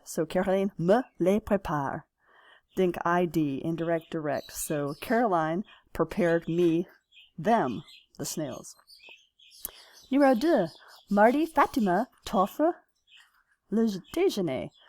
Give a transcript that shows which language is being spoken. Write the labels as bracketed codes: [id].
[fr] So Caroline me les prépare. [en] Think ID, indirect, direct. So Caroline prepared me, them, the snails. [fr] Numéro 2. Mardi, Fatima t'offre le déjeuner.